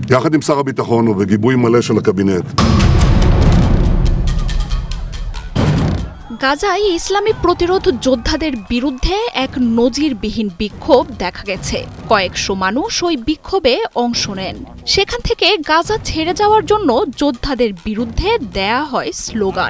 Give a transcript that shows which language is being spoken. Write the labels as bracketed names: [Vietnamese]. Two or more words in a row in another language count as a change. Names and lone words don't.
[Hebrew] יחד עם שר הביטחון ובגיבוי מלא של הקבינט. [Bangla] গাজায় ইসলামী প্রতিরোধ যোদ্ধাদের বিরুদ্ধে এক নজিরবিহীন বিক্ষোভ দেখা গেছে। কয়েকশো মানুষ ওই বিক্ষোভে অংশ নেন। সেখান থেকে গাজা ছেড়ে যাওয়ার জন্য যোদ্ধাদের বিরুদ্ধে দেয়া হয় স্লোগান।